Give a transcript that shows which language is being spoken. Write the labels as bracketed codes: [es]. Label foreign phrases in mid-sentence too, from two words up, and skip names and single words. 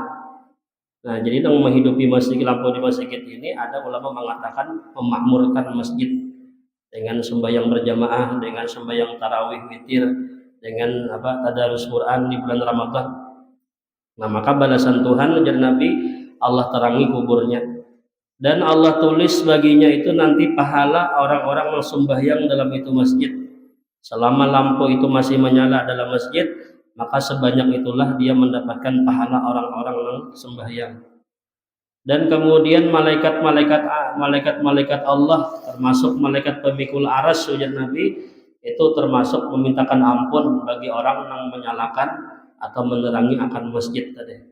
[id] Nah jadi yang menghidupi masjid lampu di masjid ini ada ulama mengatakan memakmurkan masjid dengan sembahyang berjamaah, dengan sembahyang tarawih witir, dengan tadarus Quran di bulan Ramadan. [bjn] Nah maka balasan Tuhan ujar Nabi, [id] Allah terangi kuburnya dan Allah tulis baginya itu nanti pahala orang-orang yang sembahyang dalam itu masjid. Selama lampu itu masih menyala dalam masjid, maka sebanyak itulah dia mendapatkan pahala orang-orang yang sembahyang. Dan kemudian malaikat-malaikat Allah termasuk malaikat pemikul aras ujar Nabi itu termasuk memintakan ampun bagi orang yang menyalakan atau menerangi akan masjid tadi.